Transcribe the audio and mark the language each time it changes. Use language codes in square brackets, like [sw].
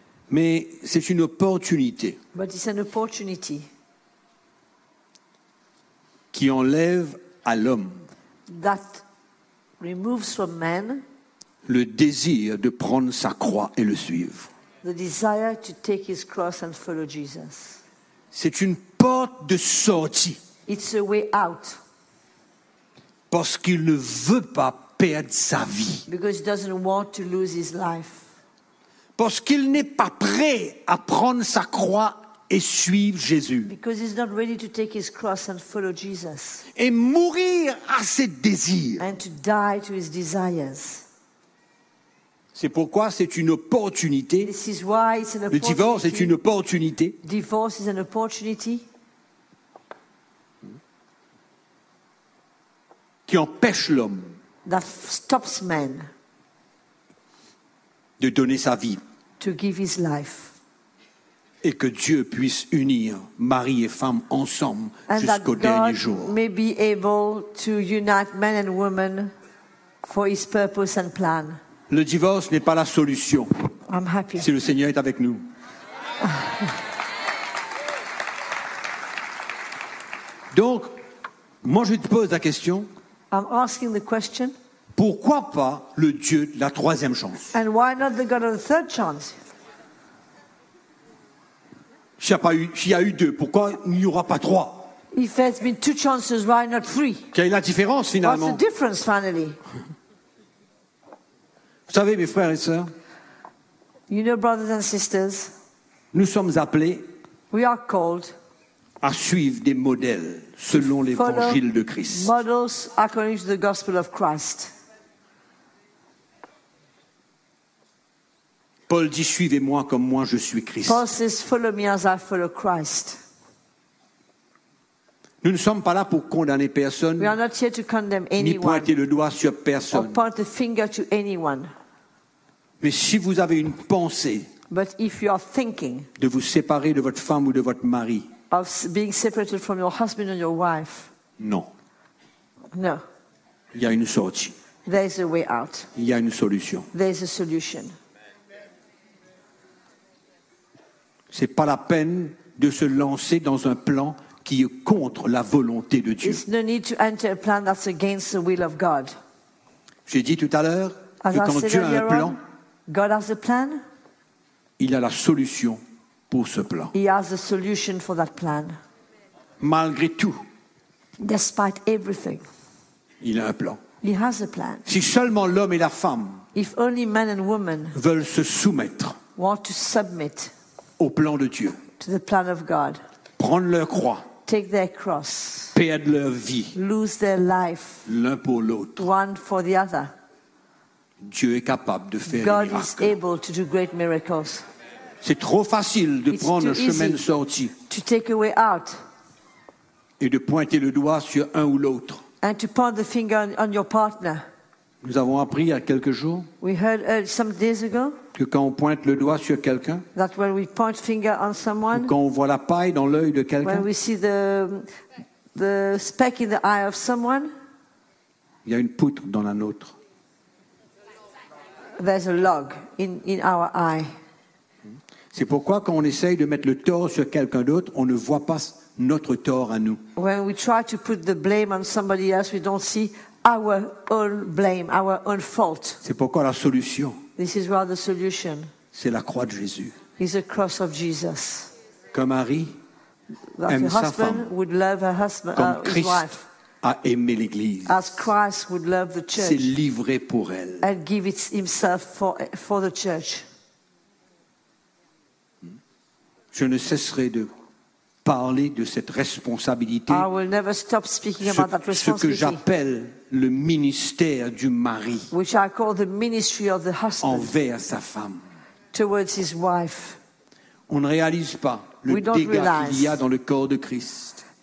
[fr] Mais c'est une opportunité. [en] But it's an opportunity. [fr] Qui enlève à l'homme. [en] That removes from man. [fr] Le désir de prendre sa croix et le suivre. [en] The desire to take his cross and follow Jesus. [fr] C'est une porte de sortie. [en] It's a way out. [fr] Parce qu'il ne veut pas perdre sa vie. [en] Because he doesn't want to lose his life. [fr] Parce qu'il n'est pas prêt à prendre sa croix et suivre Jésus. [en] Because he's not ready to take his cross and follow Jesus. [fr] Et mourir à ses désirs. [en] And to die to his desires. [fr] C'est pourquoi c'est une opportunité. [en] This is why it's an opportunity. [fr] Le divorce est une opportunité. [en] Divorce is an opportunity. [fr] qui empêche l'homme [en] that stops man [fr] de donner sa vie [en] to give his life. [fr] Et que Dieu puisse unir mari et femme ensemble and jusqu'au dernier jour. [en] May be able to unite man and woman for his purpose and plan. [fr] Le divorce n'est pas la solution. [en] I'm happy. [fr] Si le Seigneur est avec nous. Donc, moi je te pose la question. [en] I'm asking the question. [fr] Pourquoi pas le Dieu de la troisième chance? [en] And why not the God of the third chance? [fr] S'il y a eu deux, pourquoi il n'y aura pas trois? [en] If there's been two chances, why not three? [fr] Quelle est la différence finalement? [en] What's the difference finally? [fr] Vous savez, mes frères et sœurs, [en] you know, brothers and sisters, [fr] nous sommes appelés [en] we are called [fr] à suivre des modèles selon l'évangile de Christ. [en] Models according to the gospel of Christ. [fr] Paul dit, suivez-moi comme moi je suis Christ. [en] Paul says, follow me as I follow Christ. [fr] Nous ne sommes pas là pour condamner personne, [en] we are not here to condemn anyone, [fr] ni pointer le doigt sur personne. [en] Or point the finger to anyone. [fr] Mais si vous avez une pensée [en] but if you are thinking [fr] de vous séparer de votre femme ou de votre mari, [en] of being separated from your husband or your wife, [fr] non. [en] No. [fr] Il y a une sortie. [en] There is a way out. [fr] Il y a une solution. [en] There is a solution. [fr] Ce n'est pas la peine de se lancer dans un plan qui est contre la volonté de Dieu. [en] It's no need to enter a plan that's against the will of God. [fr] J'ai dit tout à l'heure [en] as [fr] que quand Dieu a un plan, [en] God has a plan, [fr] il a la solution pour ce plan. [en] He has a solution for that plan. [fr] Malgré tout, [en] despite everything, [fr] il a un plan. [en] He has a plan. [fr] Si seulement l'homme et la femme [en] if only man and woman [fr] veulent se soumettre [en] want to submit [fr] au plan de Dieu, [en] to the plan of God, [fr] prendre leur croix, [en] take their cross, [fr] perdre leur vie, [en] lose their life, [fr] l'un pour l'autre, [en] one for the other, [fr] Dieu est capable de faire [en] God [fr] des miracles. [en] Is able to do great miracles. [fr] C'est trop facile de [en] it's [fr] prendre le chemin de sortie [en] to take a way out [fr] et de pointer le doigt sur un ou l'autre. [en] And to point the finger on your partner. [fr] Nous avons appris il y a quelques jours [en] we heard, some days ago, [fr] que quand on pointe le doigt sur quelqu'un, [en] that when we point finger on someone, [fr] ou quand on voit la paille dans l'œil de quelqu'un, [en] when we see the speck in the eye of someone, [fr] il y a une poutre dans la nôtre. [en] There's a log in our eye. [fr] C'est pourquoi quand on essaye de mettre le tort sur quelqu'un d'autre, on ne voit pas notre tort à nous. [en] When we try to put the blame on somebody else, we don't see our own blame, our own fault. [fr] C'est pourquoi la solution. [en] This is where the solution. [fr] C'est la croix de Jésus. [en] Is the cross of Jesus. [fr] Comme Marie aime sa femme. [en] Would love her husband, [fr] comme Christ [en] his wife, [fr] a aimé l'Église. [en] As Christ would love the church. [fr] S'est livré pour elle. [en] And give it himself for the church. [fr] Je ne cesserai de parler de cette responsabilité. [en] I will never stop speaking about that responsibility. [fr] Ce que j'appelle le ministère du mari [en] which I call the ministry of the husband [fr] envers sa femme. [en] Towards his wife. [fr] On ne réalise pas le dégât qu'il y a dans le corps de Christ.